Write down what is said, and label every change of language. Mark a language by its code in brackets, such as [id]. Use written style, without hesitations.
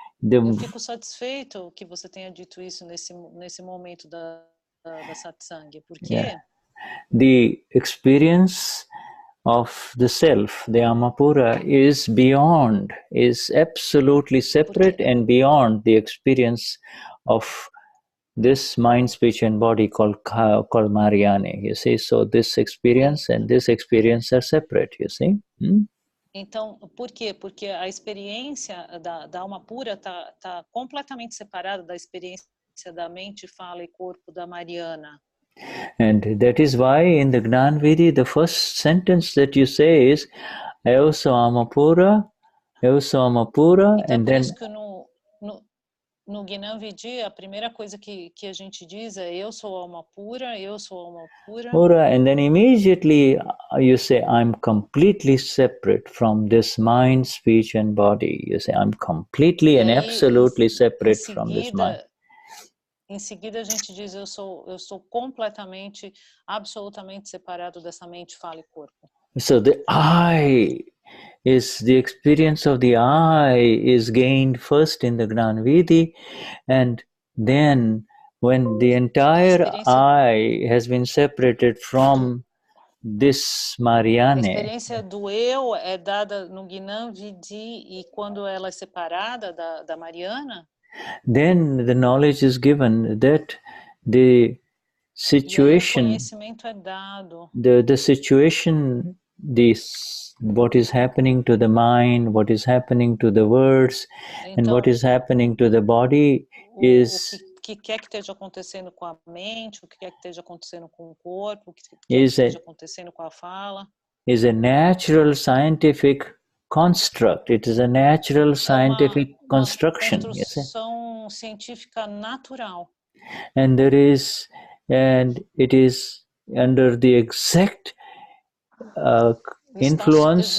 [pt] Eu fico satisfeito que você tenha dito isso nesse momento da satsang, porque [en] the experience of the self, the Amapura, is absolutely separate and beyond the experience of this mind, speech, and body called Marianne. You see, so this experience and this experience are separate. You see. [pt] Então, por quê? Porque a experiência da alma pura tá completamente separada da experiência da mente, fala e corpo da Mariana. [en] And that is why in the Gnan Vidi, the first sentence that you say is [pt] Eu sou alma pura, Então, [en] and [pt] por [en] then [pt] isso que no Gnani Vidi, a primeira coisa que a gente diz é eu sou alma pura, eu sou alma pura. [en] pura, and then immediately you say I'm completely separate from this mind, speech and body. You say I'm completely and absolutely separate from this mind. [pt] Em seguida a gente diz eu sou completamente, absolutamente separado dessa mente, fala e corpo. [en] So the I is the experience of the I is gained first in the Gnan Vidi, and then when the entire I has been separated from this Marianne. [pt] A experiência do eu é dada no Gnani Vidi, e quando ela é separada da Mariana, [en] then the knowledge is given that the situation, [pt] e aí o conhecimento é dado. [en] the situation, what is happening to the mind, what is happening to the words, [pt] então, [en] and what is happening to the body is [pt] o que quer que esteja acontecendo com a mente, o que quer que esteja acontecendo com o corpo, o que quer que esteja acontecendo com a fala, [en] is a natural scientific construct. It is a natural scientific construction. [pt] Uma construção científica natural. [en] And it is under the exact influence.